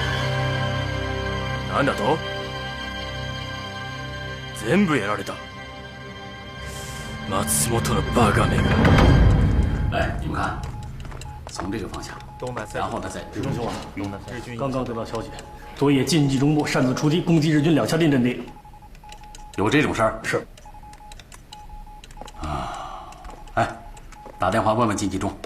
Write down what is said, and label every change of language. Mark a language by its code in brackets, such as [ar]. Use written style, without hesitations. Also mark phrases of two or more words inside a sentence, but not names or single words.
[ja] なんだと？全部やられた。松本のバカめが。 [zh] 哎，你们看，从这个方向，然后呢再师兄啊，刚刚得到消息，昨夜晋冀中部擅自出击，攻击日军两下店阵地。有这种事儿？是。啊，哎，打电话问问晋冀中。